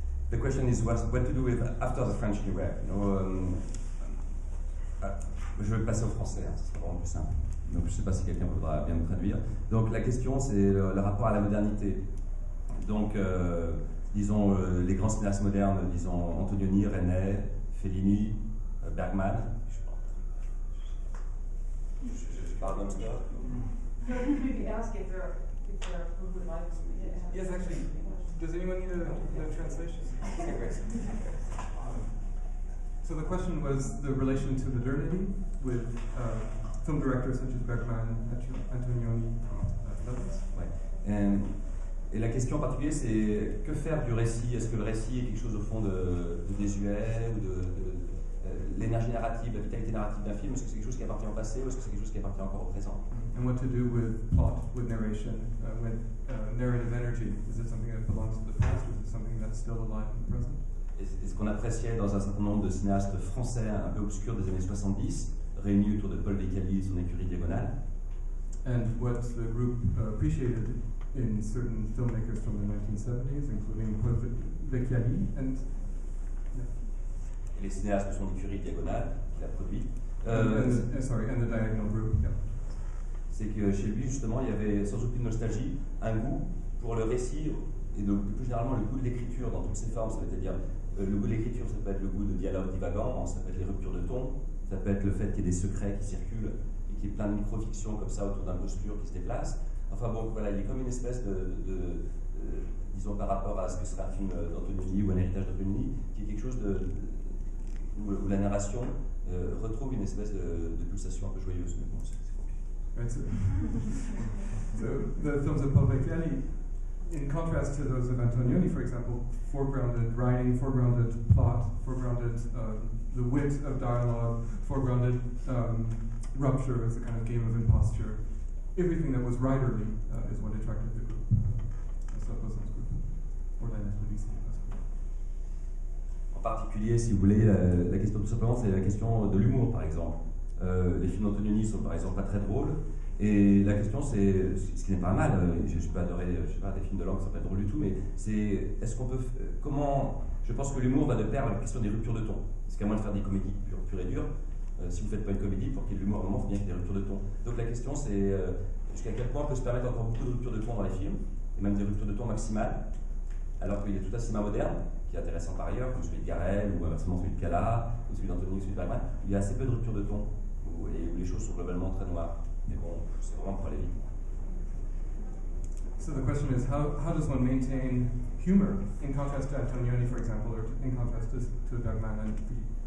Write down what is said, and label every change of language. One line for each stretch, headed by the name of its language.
English: The question is what to do with after the French New Wave. You know,
French: je vais passer au français, hein, ce sera vraiment plus simple. Donc je ne sais pas si quelqu'un voudra bien me traduire. Donc la question c'est le rapport à la modernité. Donc disons les grands cinéastes modernes, disons Antonioni, Resnais, Fellini, Bergman. Je parle non-stop.
English: Maybe ask if there who would like to. Yes, actually. Does anyone need a translation? Okay, great. So the question was the relation to modernity with film directors such as Bergman, Antonioni, others.
French: Ouais. Et la question en particulier, c'est que faire du récit? Est-ce que le récit est quelque chose au fond de désuet ou de l'énergie narrative, la vitalité narrative d'un film? Est-ce que c'est quelque chose qui appartient au passé ou est-ce que c'est quelque chose qui appartient encore au présent?
English: And what to do with plot, with narration, with narrative energy? Is it something that belongs to the past, or is it something that's still alive in the present?
French: Et ce qu'on appréciait dans un certain nombre de cinéastes français un peu obscurs des années 70, réunis autour de Paul Vecchiali et son écurie Diagonale.
English: And what the group appreciated in certain filmmakers from the 1970s, including Paul Vecchiali and
French: et les cinéastes de son écurie Diagonale qu'il a produit.
English: and the Diagonal Group. Yeah.
French: C'est que chez lui, justement, il y avait sans aucune nostalgie un goût pour le récit et plus généralement le goût de l'écriture dans toutes ses formes. Ça veut dire le goût de l'écriture, ça peut être le goût de dialogue divagant, ça peut être les ruptures de ton, ça peut être le fait qu'il y ait des secrets qui circulent et qu'il y ait plein de micro-fictions comme ça autour d'un posture qui se déplace. Enfin bon, voilà, il est comme une espèce disons par rapport à ce que serait un film d'Antonioni ou un héritage d'Antonioni, qui est quelque chose où la narration retrouve une espèce de pulsation un peu joyeuse. Mais bon, c'est compliqué.
English: Right, so the films of Paul Vecchiali, in contrast to those of Antonioni, for example, foregrounded writing, foregrounded plot, foregrounded the wit of dialogue, foregrounded rupture as a kind of game of imposture. Everything that was writerly is what attracted the group, Serge Bozon's group, or La Lettre du Cinéma.
French: En particulier, si vous voulez, la question tout simplement, c'est la question de l'humour, par exemple. Les films d'Antonioni sont par exemple pas très drôles, et la question c'est, ce qui n'est pas mal, je ne suis pas adoré, je sais pas, des films de langue qui sont pas drôles du tout, mais c'est, est-ce qu'on peut, comment, je pense que l'humour va de pair avec la question des ruptures de ton. Parce qu'à moins de faire des comédies pures et dures, si vous ne faites pas une comédie, pour qu'il y ait de l'humour à un moment, il faut bien qu'il y ait des ruptures de ton. Donc la question c'est, jusqu'à quel point on peut se permettre encore beaucoup de ruptures de ton dans les films, et même des ruptures de ton maximales, alors qu'il y a tout un cinéma moderne, qui est intéressant par ailleurs, comme celui de Garel, ou inversement celui de Cala, ou celui d'Antonioni, ou celui de Bergman, où il y a assez peu de ruptures de ton, où les choses sont globalement très noires. Mais bon, c'est vraiment pour aller vite.
English: So the question is, how does one maintain humor in contrast to Antonioni, for example, or in contrast to Bergman and Fitoussi?